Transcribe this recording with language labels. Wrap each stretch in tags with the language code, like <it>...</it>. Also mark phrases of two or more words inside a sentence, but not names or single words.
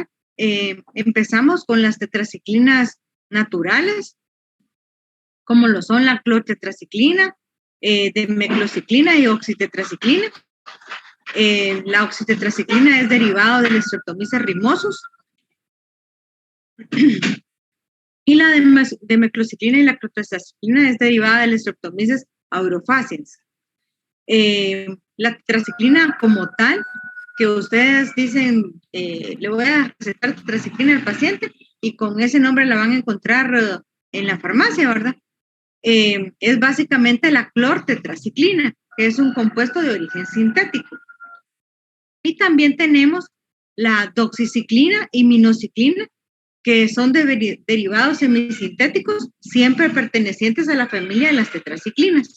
<es>Empezamos con las tetraciclinas naturales, como lo son la clortetraciclina, demeclociclina y oxitetraciclina. La oxitetraciclina es derivado del Streptomyces rimosus. Y la demeclociclina y la clortetraciclina es derivada del Streptomyces aurofaciens. La tetraciclina como tal, que ustedes dicen, le voy a recetar tetraciclina al paciente y con ese nombre la van a encontrar en la farmacia, ¿verdad? Es básicamente la clortetraciclina, que es un compuesto de origen sintético. Y también tenemos la doxiciclina y minociclina, que son derivados semisintéticos, siempre pertenecientes a la familia de las tetraciclinas.</es>